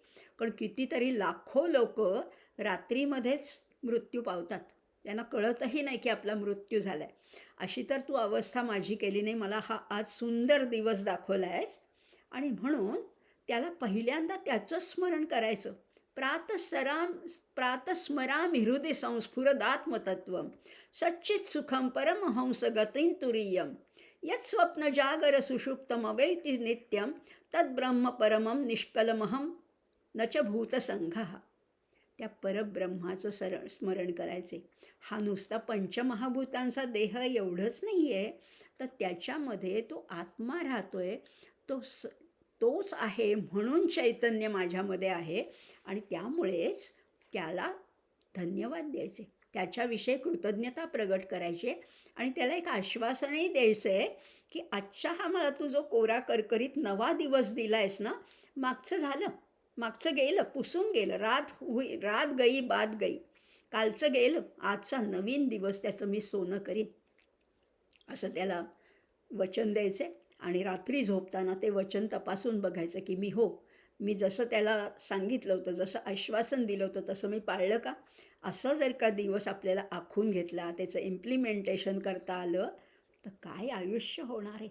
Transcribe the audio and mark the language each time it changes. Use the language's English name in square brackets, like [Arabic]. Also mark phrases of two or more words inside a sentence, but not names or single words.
[Marathi] कारण कितीतरी लाखो लोक रात्रीमध्येच मृत्यू पावतात, त्यांना कळतही नाही की आपला मृत्यू झाला आहे. अशी तर तू अवस्था माझी केली नाही, मला हा आज सुंदर दिवस दाखवला आहेस. आणि म्हणून त्याला पहिल्यांदा त्याचं स्मरण करायचं. [Sanskrit] प्रातस्मरामि हृदि संस्फुरदात्मतत्वं सच्चित सुखम परमहंस गतिं तुरीयं यत् स्वप्न जागर सुषुप्तमवैति नित्यं तद्ब्रह्म परमं निष्कलमहं न च भूतसंघः. [Marathi] त्या परब्रह्माचं स्मरण करायचे. हा नुसता पंचमहाभूतांचा देह एवढंच नाही आहे, तर त्याच्यामध्ये तो आत्मा राहतोय, तोच आहे म्हणून चैतन्य माझ्यामध्ये आहे आणि त्यामुळेच त्याला धन्यवाद द्यायचे, त्याच्याविषयी कृतज्ञता प्रगट करायची आणि त्याला एक आश्वासनही द्यायचं आहे की आजचा हा मला तू जो कोरा करकरीत नवा दिवस दिला आहेस ना, मागचं झालं, मागचं गेलं, पुसून गेलं, [Hindi] रात गई बात गई, [Marathi] कालचं गेलं, आजचा नवीन दिवस त्याचं मी सोनं करीन, असं त्याला वचन द्यायचे. आणि रात्री झोपताना ते वचन तपासून बघायचं की मी जसं त्याला सांगितलं होतं, जसं आश्वासन दिलं होतं तसं मी पाळलं का. असं जर का दिवस आपल्याला आखून घेतला, त्याचं इम्प्लिमेंटेशन करता आलं तर काय आयुष्य होणार आहे.